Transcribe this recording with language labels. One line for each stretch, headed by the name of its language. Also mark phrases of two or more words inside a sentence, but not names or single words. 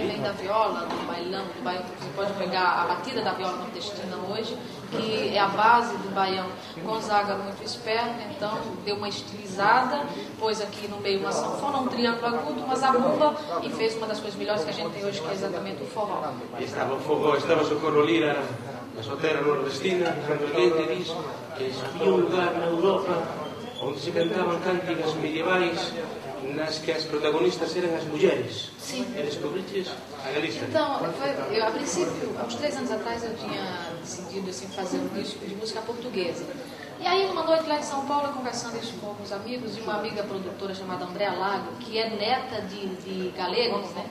Portuguese: Vem da viola, do bailão, do baião. Você pode pegar a batida da viola nordestina hoje, que é a base do baião. Gonzaga, muito esperto, então deu uma estilizada, pôs aqui no meio uma sanfona, um triângulo agudo, uma zabumba e fez uma das coisas melhores que a gente tem hoje, que é exatamente o forró.
Galician: Estava o forró, estava Socorro Lira na sua terra nordestina, cando alguén diz que había un lugar na Europa onde se cantaban cánticas medievais nas que as protagonistas
Portuguese: eram as mulheres. Sim.
Galician: E descobriches a Galicia.
Portuguese: Então, eu, a princípio, há uns 3 anos atrás, eu tinha decidido assim, fazer um disco de música portuguesa. E aí, uma noite lá em São Paulo, conversando isso com alguns amigos, e uma amiga produtora chamada Andréa Lago, que é neta de galegos, né?